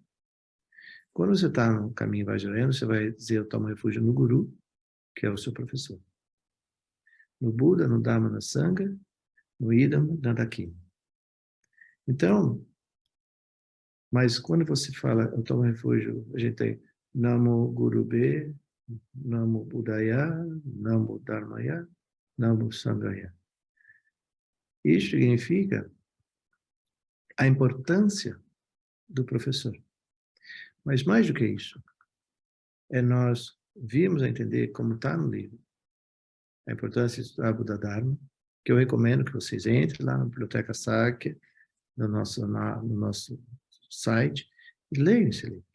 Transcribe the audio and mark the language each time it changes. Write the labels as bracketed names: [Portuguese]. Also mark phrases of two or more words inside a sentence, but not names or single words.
[Portuguese] Quando você está no caminho Vajrayana, você vai dizer, eu tomo refúgio no Guru, que é o seu professor. No Buda, no Dharma, na Sangha, no Idam, na Dakina. Então, mas quando você fala, eu tomo refúgio, a gente tem [Sanskrit] Namo Guru B, Namo Buddhaya, Namo Dharmaya, Namo Sanghaya. [Portuguese] Isso significa a importância do professor. Mas mais do que isso, é nós virmos a entender, como está no livro, a importância de estudar Buda Dharma, que eu recomendo que vocês entrem lá na Biblioteca Sakya, no nosso site, e leiam esse livro.